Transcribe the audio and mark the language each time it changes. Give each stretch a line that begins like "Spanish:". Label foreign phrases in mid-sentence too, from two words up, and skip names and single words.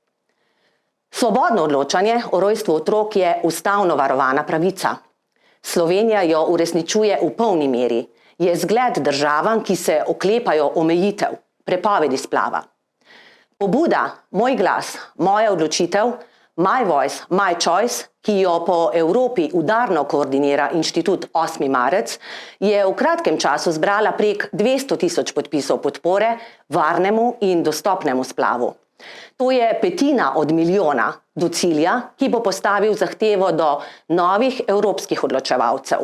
Slovenian: Svobodno odločanje o rojstvu otrok je ustavno varovana pravica. Slovenija jo uresničuje v polni meri, je zgled državam, ki se oklepajo omejitev, prepovedi splava. Pobuda Moj glas, moja odločitev,
English: My voice, my choice,
Slovenian: ki jo po Evropi udarno koordinira inštitut 8. marec, je v kratkem času zbrala prek 200 000 podpisov podpore varnemu in dostopnemu splavu. To je 1/5 od milijona do cilja, ki bo postavil zahtevo do novih evropskih odločevalcev.